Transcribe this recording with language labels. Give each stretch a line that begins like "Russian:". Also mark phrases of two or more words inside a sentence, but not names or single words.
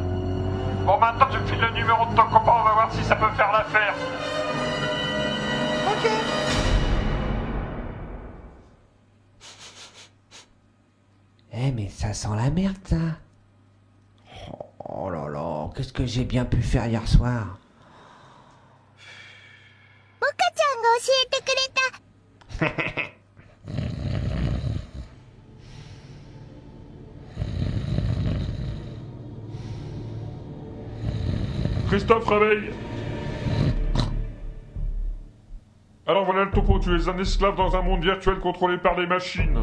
French: Bon maintenant tu me files le numéro de ton copain, on va voir si ça peut faire l'affaire. Ok. Eh mais ça sent la merde ça. Oh là là, qu'est-ce que j'ai bien pu faire hier soir.
Japanese: モカちゃんが教えてくれた。
French: Christophe, réveille. Alors voilà le topo, tu es un esclave dans un monde virtuel contrôlé par les machines.